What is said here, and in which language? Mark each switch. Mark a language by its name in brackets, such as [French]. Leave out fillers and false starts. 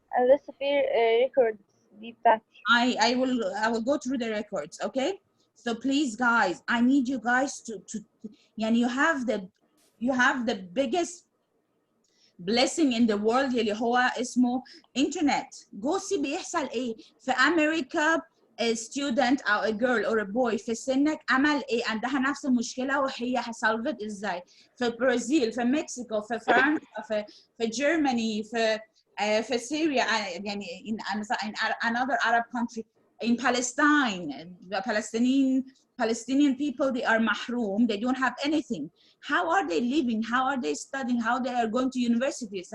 [Arabic] لسه في records دي بتاعتي. [English] I will go through the records, okay? So please guys, I need you guys to يعني you have the biggest blessing in the world [Arabic] اللي هو اسمه [English] internet. Go see [Arabic] بيحصل ايه في أمريكا. [English] A student or a girl or a boy [Arabic] في سنك عمل ايه عندها نفس المشكلة وهي هسولفت ازاي في البرازيل في مكسيكو في فرنسا في جيرماني في سوريا يعني [English] in another Arab country in Palestine. The Palestinian people they are mahroom, they don't have anything. How are they living? How are they studying? How they are going to universities?